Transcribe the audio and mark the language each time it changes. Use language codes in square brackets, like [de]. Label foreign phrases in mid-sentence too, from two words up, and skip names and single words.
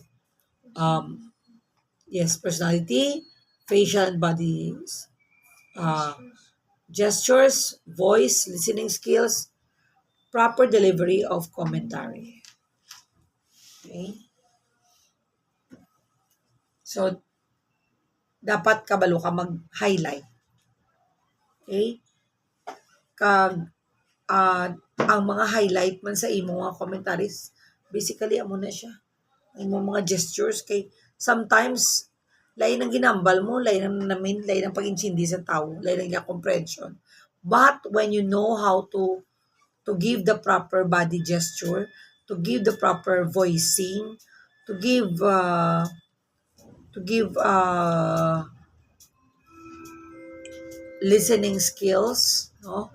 [en] Um, yes, personality, facial and body uh, gestures, voice, listening skills, proper delivery of commentary. Okay? So, [hil] dapat kabalo ka mag-highlight. [en] Okay? [hil] Kag ang mga highlight man sa imo nga commentaries, basically amo na siya. Ang mga gestures kay sometimes lain ang ginambal mo, lain ang namin, lain ang pag-intindi sa tao, lain ang comprehension. [en] But when you know how to give the proper body gesture, to give the proper voicing, to give listening skills, no?